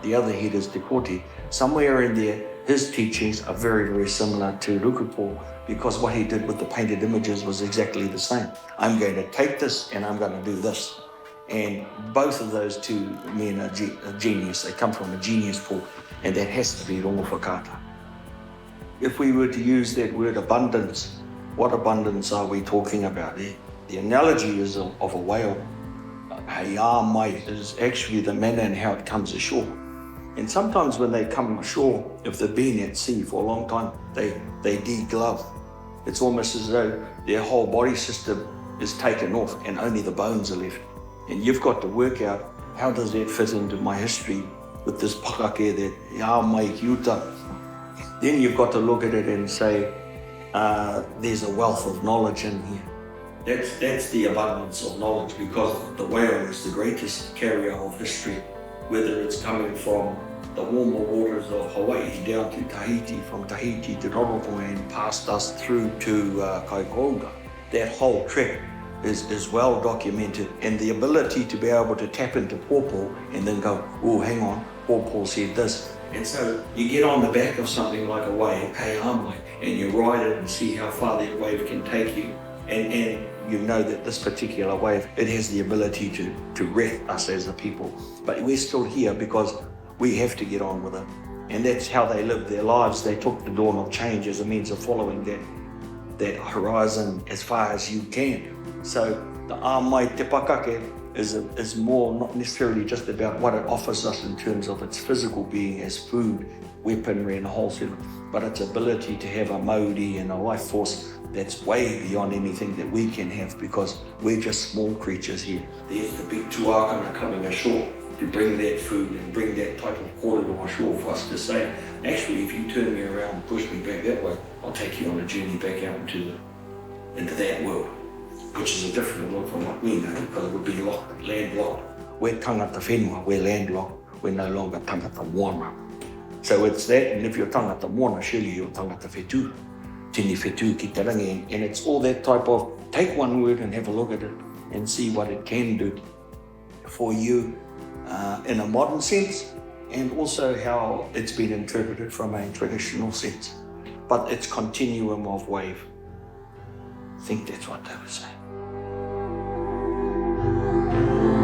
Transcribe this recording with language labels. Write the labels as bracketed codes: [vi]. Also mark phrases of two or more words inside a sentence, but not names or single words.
[en] The other head is Te Koti. Somewhere in there, his teachings are very, very similar to Rukupo because what he did with the painted images was exactly the same. I'm going to take this and I'm going to do this. And both of those two men are genius. They come from a genius pool, and that has to be [mi] rongo whakata. [en] If we were to use that word abundance, what abundance are we talking about there? The analogy is of a whale. [mi] Hei mai [en] is actually the manner and how it comes ashore. And sometimes when they come ashore, if they've been at sea for a long time, they deglove. It's almost as though their whole body system is taken off and only the bones are left. And you've got to work out how does that fit into my history with this pakake that [mi] ia mai ki uta. [en] Then you've got to look at it and say, there's a wealth of knowledge in here. That's the abundance of knowledge because the whale is the greatest carrier of history, whether it's coming from the warmer waters of Hawaii down to Tahiti, from Tahiti to Roroponga and past us through to Kaikoura. That whole trek is well documented, and the ability to be able to tap into Pōpō and then go, oh, hang on, Pōpō said this. And so you get on the back of something like a wave, [mi] hei mai, [en] and you ride it and see how far that wave can take you. And you know that this particular wave, it has the ability to wreck us as a people. But we're still here because we have to get on with it. And that's how they lived their lives. They took the dawn of change as a means of following that horizon as far as you can. So the [mi] āmai te pakake [en] is more not necessarily just about what it offers us in terms of its physical being as food, weaponry and a whole set, but its ability to have a mauri and a life force that's way beyond anything that we can have because we're just small creatures here. There's the big tuakana coming ashore to bring that food and bring that type of corridor ashore for us to say, actually, if you turn me around and push me back that way, I'll take you on a journey back out into that world, which is a different world from what we know because it would be landlocked. We're [mi] tangata whenua, [en] we're landlocked, we're no longer [mi] tangata moana. [en] So it's that, and if you're [mi] tangata moana, [en] surely you're [mi] tangata whetū. Tini whetū ki te rangi, [en] and it's all that type of, take one word and have a look at it and see what it can do for you in a modern sense, and also how it's been interpreted from a traditional sense. But it's continuum of wave. I think that's what they were saying.